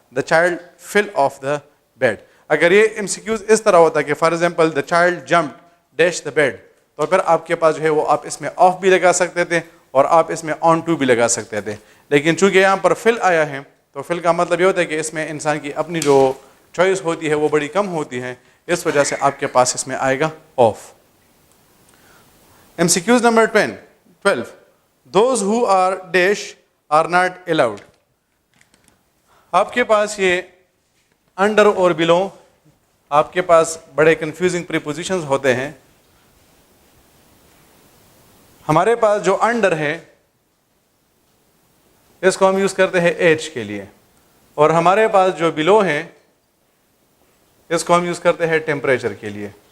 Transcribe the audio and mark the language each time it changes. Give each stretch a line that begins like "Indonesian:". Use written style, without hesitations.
English: The child fell off the bed.
Urdu: اگر یہ MCQs اس طرح ہوتا ہے کہ for example
English: the child jumped dash the bed,
Urdu: تو پھر آپ کے پاس جو ہے وہ آپ اس میں آف بھی لگا سکتے تھے اور آپ اس میں آن ٹو بھی لگا سکتے تھے. لیکن چونکہ یہاں پر فل آیا ہے تو فل کا مطلب یہ ہوتا ہے کہ اس میں انسان کی اپنی جو چوائس ہوتی ہے وہ بڑی کم ہوتی ہے, اس وجہ سے آپ کے پاس اس میں آئے گا of.
English: MCQs number 12, those who are dash are not allowed.
Urdu: آپ کے پاس یہ انڈر اور بلو, آپ کے پاس بڑے کنفیوزنگ پریپوزیشنز ہوتے ہیں. ہمارے پاس جو انڈر ہے اس کو ہم یوز کرتے ہیں ایج کے لیے, اور ہمارے پاس جو بلو ہے اس کو ہم یوز کرتے ہیں ٹیمپریچر کے لیے.